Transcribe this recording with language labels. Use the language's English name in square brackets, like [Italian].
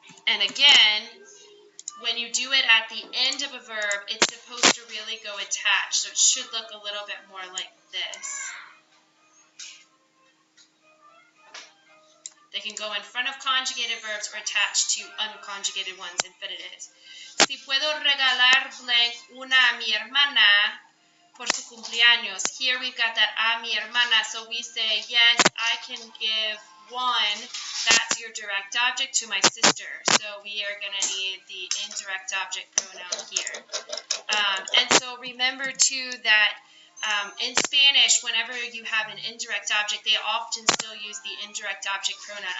[English] And again, when you do it at the end of a verb, it's supposed to really go attached, so it should look a little bit more like this. They can go in front of conjugated verbs or attached to unconjugated ones, infinitives. [Spanish] Si puedo regalar blank una a mi hermana por su cumpleaños. [English] Here we've got that a mi hermana, so we say, yes, I can give one, that's your direct object, to my sister. So we are going to need the indirect object pronoun here. And so remember, too, that in Spanish, whenever you have an indirect object, they often still use the indirect object pronoun.